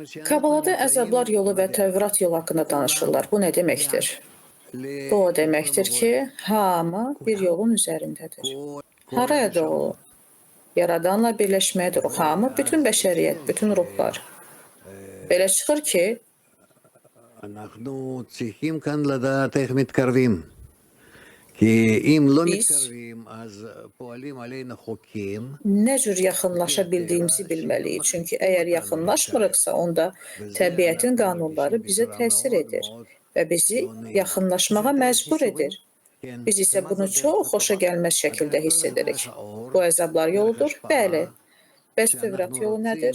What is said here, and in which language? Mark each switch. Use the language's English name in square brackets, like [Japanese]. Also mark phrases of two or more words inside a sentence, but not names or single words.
[Azerbaijani] Kabalada əzablar yolu və Tövrat yolu haqqında danışırlar. Bu nə deməkdir? Bu o deməkdir ki, hamı bir yolun üzərindədir. Haraya doğru? Yaradanla birləşməyə doğru. Hamı, bütün bəşəriyyət, bütün ruhlar. Belə çıxır ki, [Hebrew] אנחנו צריכים כאן לדעת איך מתקרבים. כי אם לא [Azerbaijani] Biz [Hebrew] מתקרבים, אז פועלים עלינו חוקים. [Azerbaijani] nə cür yaxınlaşa bildiyimizi bilməliyik. Çünki əgər yaxınlaşmırıqsa, onda təbiətin qanunları bizə təsir edir və bizi yaxınlaşmağa məcbur edir. Biz isə bunu çox xoşa gəlməz şəkildə hiss edirik. Bu əzablar yoludur? Bəli. Bəs Tövrat yolu nədir?